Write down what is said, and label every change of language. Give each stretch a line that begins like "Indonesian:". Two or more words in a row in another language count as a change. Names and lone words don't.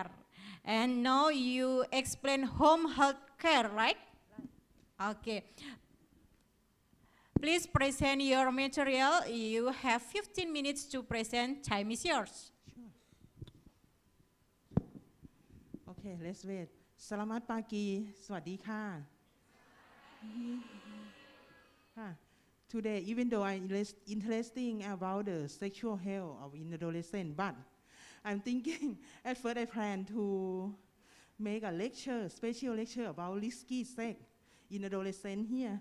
English: And now you explain home health care, right? Okay. Please present your material. You have 15 minutes to present. Time is yours. Okay, let's wait.
Indonesian: Selamat pagi,
English: สวัสดีค่ะ Today, even though I'm interesting about the sexual health of in adolescent, but I'm thinking, at first I plan to make a lecture, special lecture about risky sex in adolescent here.